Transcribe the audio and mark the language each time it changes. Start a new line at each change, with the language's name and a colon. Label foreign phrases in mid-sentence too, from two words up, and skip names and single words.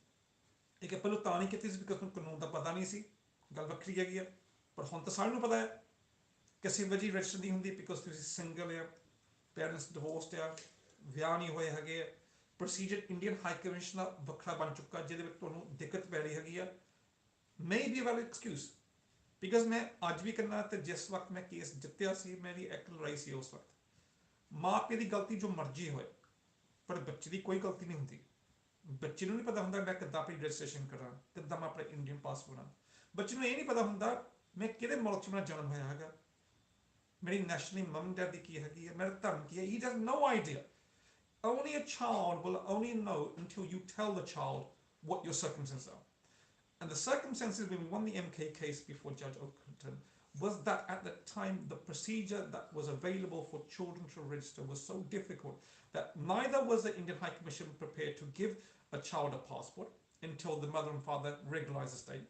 Punjabi: ਇਹ ਕਿ ਪਹਿਲਾਂ ਤਾਂ ਨਹੀਂ ਕੀਤੀ ਸੀ ਬਿਕਾਜ਼ ਤੁਹਾਨੂੰ ਕਾਨੂੰਨ ਦਾ ਪਤਾ ਨਹੀਂ ਸੀ, ਗੱਲ ਵੱਖਰੀ ਹੈਗੀ ਆ। ਪਰ ਹੁਣ ਤਾਂ ਸਾਰਿਆਂ ਨੂੰ ਪਤਾ ਹੈ ਕਿਸੇ ਵਜ੍ਹਾ ਰਜਿਸਟਰ ਨਹੀਂ ਹੁੰਦੀ ਬਿਕਾਜ਼ ਤੁਸੀਂ ਸਿੰਗਲ ਆ,
English: parents divorced
Punjabi: ਆ, ਵਿਆਹ ਨਹੀਂ ਹੋਏ ਹੈਗੇ। ਪ੍ਰੋਸੀਜਰ ਇੰਡੀਅਨ ਹਾਈ ਕਮਿਸ਼ਨ ਦਾ ਵੱਖਰਾ ਬਣ ਚੁੱਕਾ ਜਿਹਦੇ ਵਿੱਚ ਤੁਹਾਨੂੰ ਦਿੱਕਤ ਪੈ ਰਹੀ ਹੈਗੀ ਆ।
English: may be a valid excuse because
Punjabi: ਮੈਂ ਅੱਜ ਵੀ ਕਰਨਾ ਤੇ ਜਿਸ ਵਕਤ ਮੈਂ ਕੇਸ ਜਿੱਤਿਆ ਸੀ ਮੇਰੀ ਇੱਕ ਲੜਾਈ ਸੀ ਉਸ ਵਕਤ ਮਾਂ ਪਿਓ ਦੀ ਗਲਤੀ ਜੋ ਮਰਜ਼ੀ ਹੋਏ ਪਰ ਬੱਚੇ ਦੀ ਕੋਈ ਗਲਤੀ ਨਹੀਂ ਹੁੰਦੀ। ਬੱਚੇ ਨੂੰ ਨਹੀਂ ਪਤਾ ਹੁੰਦਾ ਮੈਂ ਕਿੱਦਾਂ ਆਪਣੀ ਰਜਿਸਟ੍ਰੇਸ਼ਨ ਕਰਾਂ, ਕਿੱਦਾਂ ਮੈਂ ਆਪਣਾ
English: Indian passport
Punjabi: ਆ। ਬੱਚੇ ਨੂੰ ਇਹ ਨਹੀਂ ਪਤਾ ਹੁੰਦਾ ਮੈਂ ਕਿਹੜੇ ਮੁਲਕ 'ਚ ਮੇਰਾ ਜਨਮ ਹੋਇਆ ਹੈਗਾ, ਮੇਰੀ ਨੇਸ਼ਨਲੀ
English: mum dad
Punjabi: ਕੀ ਹੈਗੀ ਹੈ, ਮੇਰਾ ਧਰਮ ਕੀ ਹੈ.
English: He has no idea. Only a child will only know until you tell the child what your circumstances are. And the circumstances when we won the MK case before Judge Oakington was that at the time the procedure that was available for children to register was so difficult that neither was the Indian High Commission prepared to give a child a passport until the mother and father regularised the state.